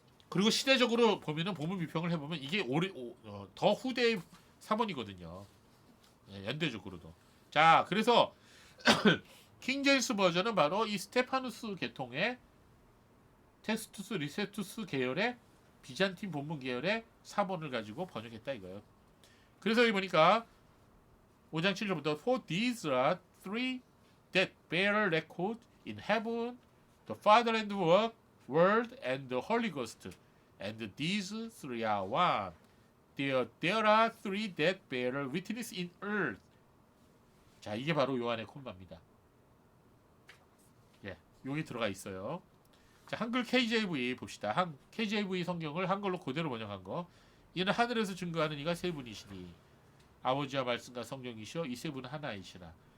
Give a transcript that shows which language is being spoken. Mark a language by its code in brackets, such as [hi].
[ko] 그리고 시대적으로 보면은 본문 비평을 해보면 이게 더 후대의 사본이거든요. 예, 연대적으로도. 자, 그래서 킹제임스 버전은 바로 이 스테파누스 계통의 테스투스 리세투스 계열의 비잔틴 본문 계열의 사본을 가지고 번역했다 이거예요. 그래서 여기 보니까 5장 7절부터 [en] For these are three that bear record in heaven, the Father and the Word and the Holy Ghost, and these three are one. There are three that bear witness in earth. [ko] 자, 이게 바로 요한의 콤마입니다. 예, 여기 들어가 있어요. 자, 한글 KJV 봅시다. KJV 성경을 한글로 그대로 번역한 거. 이는 하늘에서 증거하는 이가 세 분이시니 아버지와 말씀과 성령이시여 이 세 분은 하나이시라.